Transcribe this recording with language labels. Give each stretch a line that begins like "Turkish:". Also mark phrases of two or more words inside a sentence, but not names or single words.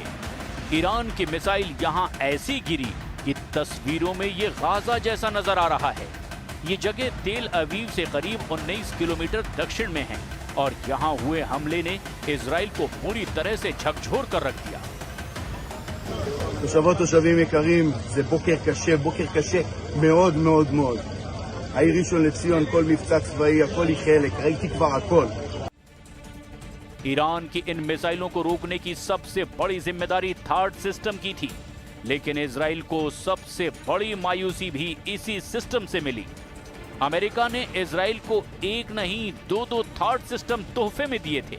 Hindi: ईरान की मिसाइल यहां ऐसी गिरी कि तस्वीरों में ये गाजा जैसा नजर आ रहा है। ये जगह तेल अवीव से करीब 19 किलोमीटर दक्षिण में है और यहाँ हुए हमले ने इजराइल को पूरी तरह से झकझोर कर रख दिया।
Hebrew: תושבים יקרים, זה בוקר קשה מאוד מאוד מאוד. העיר ראשון לציון, כל מבצע צבאי, הכל היא חלק, ראיתי כבר הכל.
Hindi: ईरान की इन मिसाइलों को रोकने की सबसे बड़ी जिम्मेदारी थार्ड सिस्टम की थी, लेकिन इजराइल को सबसे बड़ी मायूसी भी इसी सिस्टम से मिली। अमेरिका ने इजराइल को एक नहीं 2 थार्ड सिस्टम तोहफे में दिए थे।